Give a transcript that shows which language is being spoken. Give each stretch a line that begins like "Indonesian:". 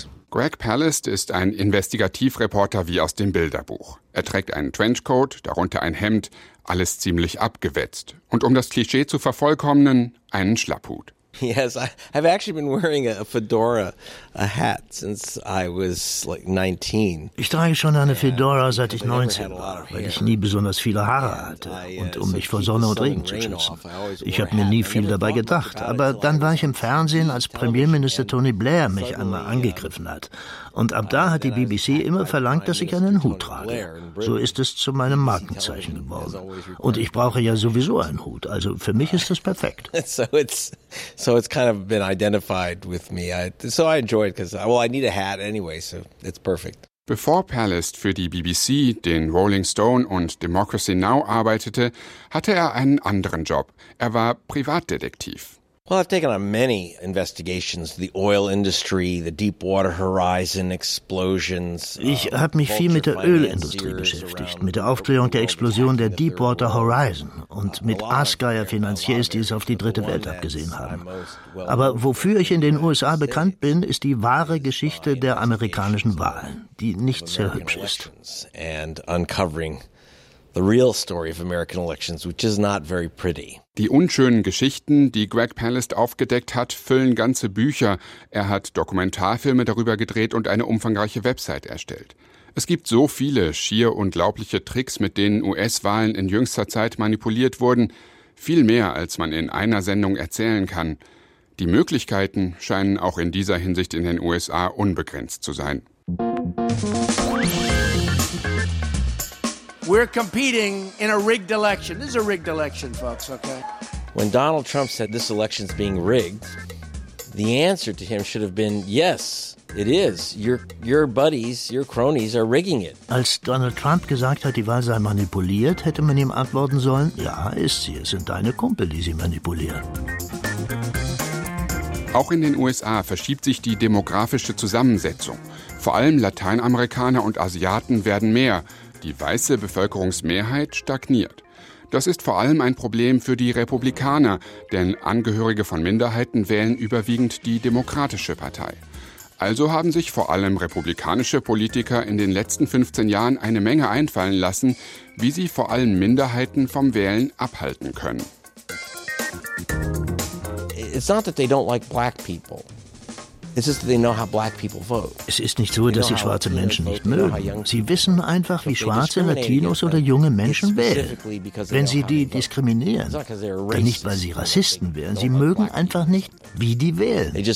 German: Greg Palast ist ein Investigativreporter wie aus dem Bilderbuch. Er trägt einen Trenchcoat, darunter ein Hemd, alles ziemlich abgewetzt. Und um das Klischee zu vervollkommnen, einen Schlapphut.
English: Yes, I've actually been wearing a fedora, a hat since I was like 19.
German: Ich trage schon eine Fedora, seit ich 19 war, weil ich nie besonders viele Haare hatte und um mich vor Sonne und Regen zu schützen. Ich habe mir nie viel dabei gedacht, aber dann war ich im Fernsehen, als Premierminister Tony Blair mich einmal angegriffen hat. Und ab da hat die BBC immer verlangt, dass ich einen Hut trage. So ist es zu meinem Markenzeichen geworden. Und ich brauche ja sowieso einen Hut, also für mich ist das perfekt.
English: So it's kind of been identified with me. So I enjoy it because, well, I need a hat anyway, so it's perfect.
German: Bevor Palast für die BBC, den Rolling Stone und Democracy Now! Arbeitete, hatte er einen anderen Job. Er war Privatdetektiv.
English: Well, I've taken on many investigations, the oil industry, the Deepwater Horizon explosions.
German: Ich habe mich viel mit der Ölindustrie beschäftigt, mit der Aufklärung der Explosion der Deepwater Horizon und mit Aasgeier-Finanziers, die es auf die dritte Welt abgesehen haben. Aber wofür ich in den USA bekannt bin, ist die wahre Geschichte der amerikanischen Wahlen, die nicht sehr hübsch ist.
English: And uncovering the real story of American elections, which is not very pretty.
German: Die unschönen Geschichten, die Greg Palast aufgedeckt hat, füllen ganze Bücher. Er hat Dokumentarfilme darüber gedreht und eine umfangreiche Website erstellt. Es gibt so viele schier unglaubliche Tricks, mit denen US-Wahlen in jüngster Zeit manipuliert wurden. Viel mehr, als man in einer Sendung erzählen kann. Die Möglichkeiten scheinen auch in dieser Hinsicht in den USA unbegrenzt zu sein.
English: We're competing in a rigged election. This is a rigged election, folks, okay? When Donald Trump said this election's being rigged, the answer to him should have been yes. It is. Your buddies, your cronies are rigging it.
German: Als Donald Trump gesagt hat, die Wahl sei manipuliert, hätte man ihm antworten sollen, ja, ist sie, es sind deine Kumpel, die sie manipulieren. Auch in den USA verschiebt sich die demografische Zusammensetzung. Vor allem Lateinamerikaner und Asiaten werden mehr. Die weiße Bevölkerungsmehrheit stagniert. Das ist vor allem ein Problem für die Republikaner, denn Angehörige von Minderheiten wählen überwiegend die Demokratische Partei. Also haben sich vor allem republikanische Politiker in den letzten 15 Jahren eine Menge einfallen lassen, wie sie vor allem Minderheiten vom Wählen abhalten können.
English: It's not that they don't like black people.
German: Es ist nicht so, dass sie schwarze Menschen nicht mögen. Sie wissen einfach, wie schwarze Latinos oder junge Menschen wählen. Wenn sie die diskriminieren, dann nicht, weil sie Rassisten wären. Sie mögen einfach nicht, wie die wählen.